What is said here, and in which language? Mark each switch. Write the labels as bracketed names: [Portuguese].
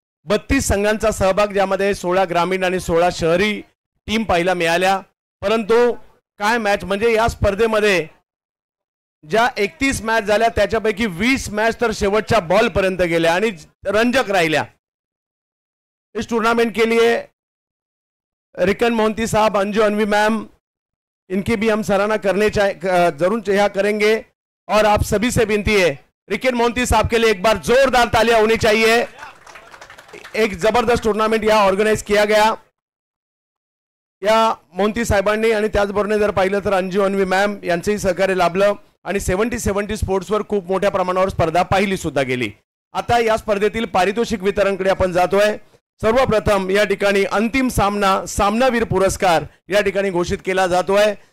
[Marathi] 32 संघांचा सहभाग, ज्यामध्ये 16 ग्रामीण आणि 16 शहरी टीम पाहायला मिळाल्या। परंतु काय मॅच म्हणजे या स्पर्धेमध्ये ज्या 31 मॅच झाल्या त्याच्यापैकी 20 मॅच तर शेवटच्या बॉल पर्यंत गेल्या आणि रंजक राहिल्या। [Hindi] इस टूर्नामेंट के लिए रिकन मोहंती साहब, अंजू अनवी मैम, इनकी भी हम सराहना करने जरूर यहाँ करेंगे। और आप सभी से विनती है, रिकन मोहंती साहब के लिए एक बार जोरदार तालियां होनी चाहिए। एक जबरदस्त टूर्नामेंट यहाँ ऑर्गनाइज किया गया [Marathi] या मोहंती साहेबांनी आणि त्याचबरोबर जर पाहिलं तर अंजू अनवी मॅम यांचेही सहकार्य लाभलं आणि 70 स्पोर्ट्सवर खूप मोठ्या प्रमाणावर स्पर्धा पाहिली सुद्धा गेली। आता या स्पर्धेतील पारितोषिक वितरणकडे आपण जातोय। सर्वप्रथम या ठिकाणी अंतिम सामनावीर पुरस्कार या ठिकाणी घोषित केला जातोय।